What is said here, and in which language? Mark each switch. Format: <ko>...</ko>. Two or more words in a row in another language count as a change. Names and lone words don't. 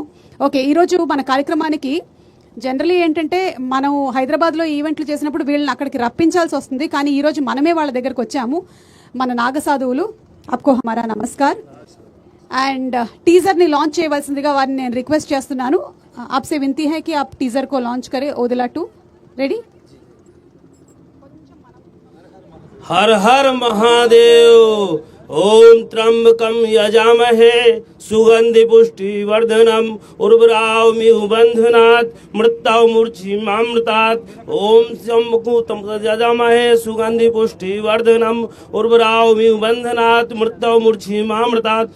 <te>ఓకే, ఈరోజు మన కార్యక్రమానికి జనరలీ ఏంటంటే మనం హైదరాబాద్లో ఈవెంట్లు చేసినప్పుడు వీళ్ళని అక్కడికి రప్పించాల్సి వస్తుంది, కానీ ఈరోజు మనమే వాళ్ళ దగ్గరకు వచ్చాము. మన నాగసాధువులు,</te> <hi>आपको हमारा नमस्कार.</hi> <te>అండ్ టీజర్ని లాంచ్ చేయవలసిందిగా వారిని నేను రిక్వెస్ట్ చేస్తున్నాను.</te> <hi>आपसे विनती है कि आप टीज़र को लॉन्च करें। ओदेला 2 रेडी. हर हर महादेव।</hi> <sa>ओम त्र्यंबकं यजामहे सुगंधि पुष्टि वर्धनम उर्वरावमिव बंधनात् मृत्युौ मूर्छिमामृतात्। ओम शंभुकुतं यजामहे सुगंधि पुष्टि वर्धनम उर्वरावमिव बंधनात् मृत्युौ मूर्छिमामृतात्।</sa>